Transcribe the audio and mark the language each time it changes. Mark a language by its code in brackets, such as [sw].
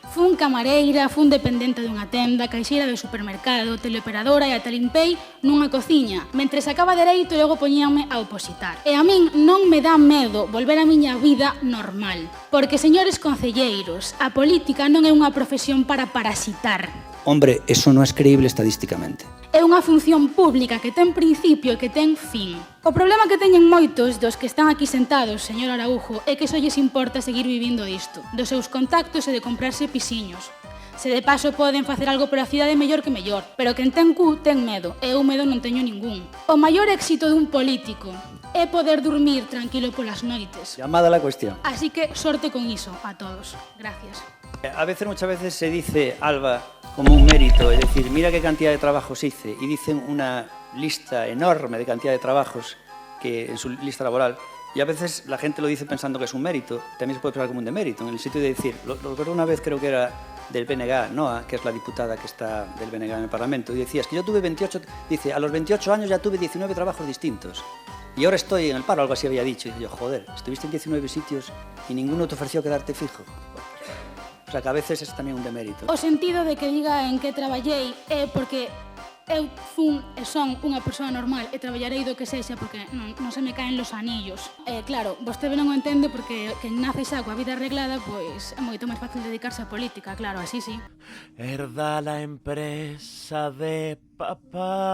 [gl] Fun camareira, fun dependente dunha tenda, caixeira de supermercado, teleoperadora e ata limpei nunha cociña, mentre sacaba dereito e logo poñíame a opositar. E a min non me dá medo volver a miña vida normal, porque, señores concelleiros, a política non é unha profesión para parasitar. [es] Hombre, eso no es creíble estadísticamente. [gl] É unha función pública que ten principio e que ten fin. O problema que teñen moitos dos que están aquí sentados, señor Araujo, é que só lles importa seguir vivindo disto, dos seus contactos e de comprarse pisiños. Se de paso poden facer algo pola cidade mellor que mellor, pero quen ten cu ten medo, e eu medo non teño ningún. O maior éxito dun político é poder dormir tranquilo polas noites. [es] Llamada a la cuestión. [gl] Así que sorte con iso a todos. [es] Gracias. Muchas veces se dice, Alba, como un mérito, es decir, mira qué cantidad de trabajos hice, y dicen una lista enorme de cantidad de trabajos que en su lista laboral, y a veces la gente lo dice pensando que es un mérito, también se puede pensar como un demérito, en el sitio de decir, lo recuerdo una vez, creo que era del BNG, Noa, que es la diputada que está del BNG en el Parlamento, y decía, es que yo tuve 28, dice, a los 28 años ya tuve 19 trabajos distintos, y ahora estoy en el paro, algo así había dicho, y yo, joder, estuviste en 19 sitios y ninguno te ofreció quedarte fijo. O sea, que a veces es tamén un demérito. [gl] O sentido de que diga en que traballei é porque eu fun e son unha persoa normal e traballarei do que sexa porque non se me caen los anillos. Claro, vostede non o entende porque quen nace xa coa vida arreglada, pois é moito máis fácil dedicarse á política, claro, así sí. Herda la empresa de papá.